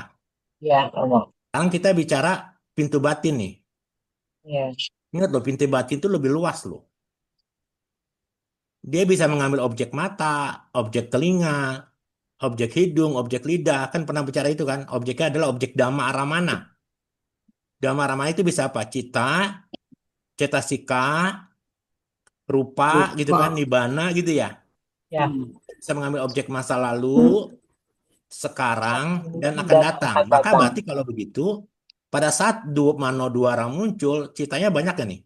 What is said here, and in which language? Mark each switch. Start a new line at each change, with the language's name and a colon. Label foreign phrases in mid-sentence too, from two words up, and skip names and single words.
Indonesian: Iya Romo. Sekarang kita bicara pintu batin nih. Iya. Ingat loh, pintu batin itu lebih luas loh. Dia bisa mengambil objek mata, objek telinga, objek hidung, objek lidah. Kan pernah bicara itu kan. Objeknya adalah objek
Pali: dhamma aramana. Dhamma aramana
Indonesian: itu bisa apa? Cita, cetasika, rupa gitu Lupa. kan, nibbana gitu ya. Ya. Hmm. Bisa mengambil objek masa lalu, sekarang, dan akan Dan datang. akan Maka datang. berarti kalau begitu, pada saat dua mano dua orang muncul, citanya banyak kan nih?